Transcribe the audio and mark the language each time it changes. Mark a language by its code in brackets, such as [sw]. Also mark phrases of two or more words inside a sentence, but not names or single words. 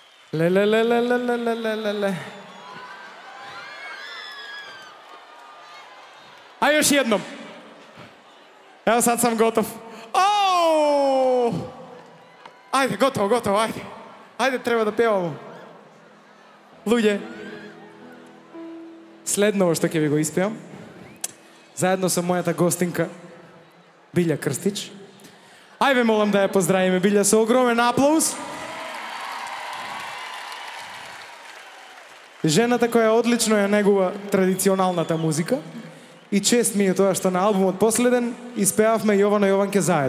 [sr] Lelelelelelelelelele. A još jednom. Evo sad sam gotov. Ajde, gotovo, ajde. Ajde, treba da pevamo. [mk] Ľudia, следново што ќе ви го испеvam, заедно со мојата гостинка Билја Крстич. Ајде, молам да ја поздравиме Билја со огромен аплауз. Жената која одлично ја негува традиционалната музика и чест ми е тоа што на албумот последен испеавме Јовано Јованке заедно.